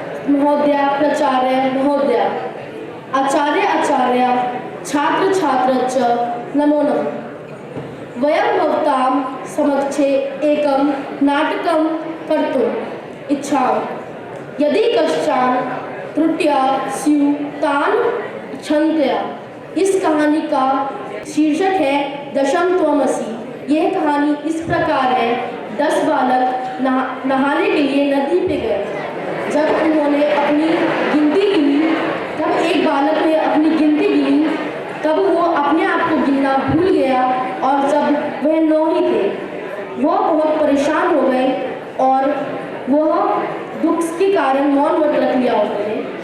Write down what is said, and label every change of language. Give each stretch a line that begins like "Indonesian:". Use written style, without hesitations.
Sanskrit: महोदया, प्राचार्य महोदया, आचार्य आचार्य, छात्र छात्रश्च नमो नमः। वयं भवतां समक्षे एकं नाटकं कर्तुम् इच्छामि। यदि कश्चन त्रुटियां स्युः तान् क्षन्तव्या।
Hindi: इस कहानी का शीर्षक है दशम त्वमसि। यह कहानी इस प्रकार है। 10 बालक नहाने के लिए नदी पे गए। जब उन्होंने अपनी गिनती गिनी, तब एक बालक ने अपनी गिनती गिनी, तब वो अपने आप को गिनना भूल गया और जब वह 9 ही थे, वह बहुत परेशान हो गए और वह दुख के कारण मौन व्रत रख लिया उन्होंने।